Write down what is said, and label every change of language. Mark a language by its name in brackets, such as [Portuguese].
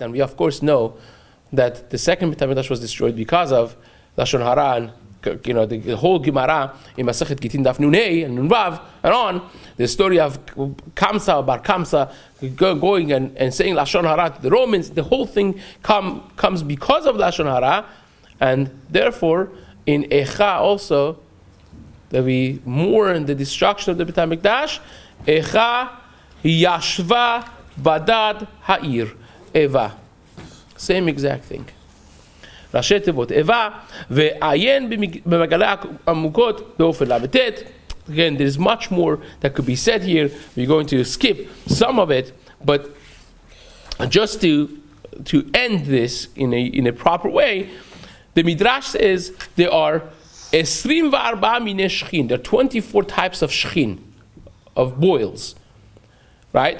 [English] And we of course know that the second Beit HaMikdash was destroyed because of Lashon Hara, and the whole Gemara in Masechet Gitin Daf Nun Hey and Nun Vav and on, the story of Kamsa, Bar Kamsa, going and saying Lashon Hara to the Romans, the whole thing comes because of Lashon Hara, and therefore in Echa also, that we mourn the destruction of the Beit HaMikdash, [Hebrew] Echa Yashva Badad Ha'ir, Eva. [English] Same exact thing. [Hebrew] ראשי תיבות איבה, ועיין במגלי עמוקות באופן ל"ט. [English] Again, there's much more that could be said here. We're going to skip some of it, but just to end this in a proper way, the Midrash says there are 24 [Hebrew] mine shchin. [English] There are 24 types of shchin, of boils. Right?